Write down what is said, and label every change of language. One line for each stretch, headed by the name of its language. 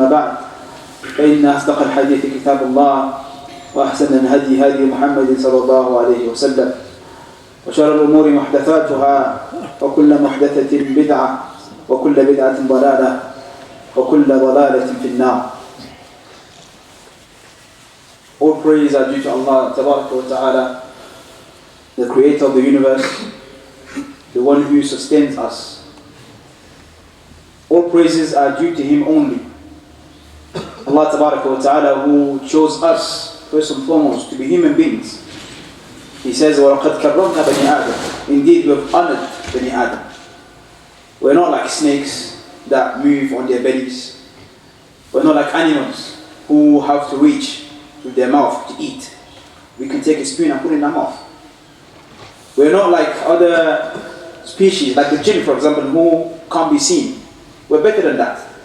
Arabic: أما بعد فإن أصدق الحديث كتاب الله وأحسن الهدي هدي محمد صلى الله عليه وسلم وشر الأمور محدثاتها وكل محدثة بدعة وكل بدعة ضلالة وكل ضلالة في النار.
English: All praise are due to Allah Tabaraka wa Ta'ala, the creator of the universe, the one who sustains us. All praises are due to Him only. Allah Tabaraka wa Ta'ala, who chose us first and foremost to be human beings. He says,
Arabic: وَلَقَدْ كَرَّمْنَا بَنِي آدَمَ.
English: Indeed, we have honored Bani Adam. We're not like snakes that move on their bellies. We're not like animals who have to reach with their mouth to eat. We can take a spoon and put it in our mouth. We're not like other species, like the jinn, for example, who can't be seen. We're better than that.